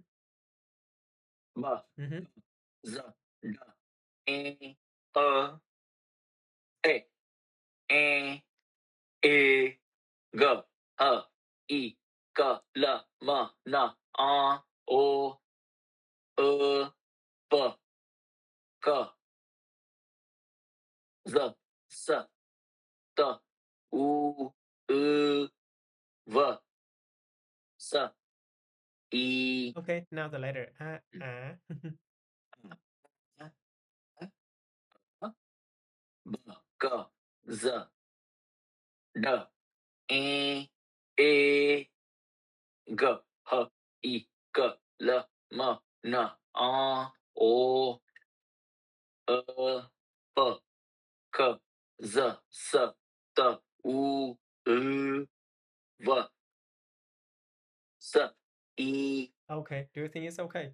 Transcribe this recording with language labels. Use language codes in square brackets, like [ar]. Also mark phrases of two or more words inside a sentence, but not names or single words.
[vi] b, Mhm. d, d, e, ơ, ê, e, ê, g, h, i, c, l, m, n, o, ô, ơ, p, c, d, s, t, u, ư, v, s, i, [en] Okay, now the letter A. A. [vi] a, a, a, b, c, d, d, e, ê, g, h, i, c, l, m, n, o, ô, ơ, p, c, d, s, t, u, ư, v, s, i. [en] Okay, do you think it's okay?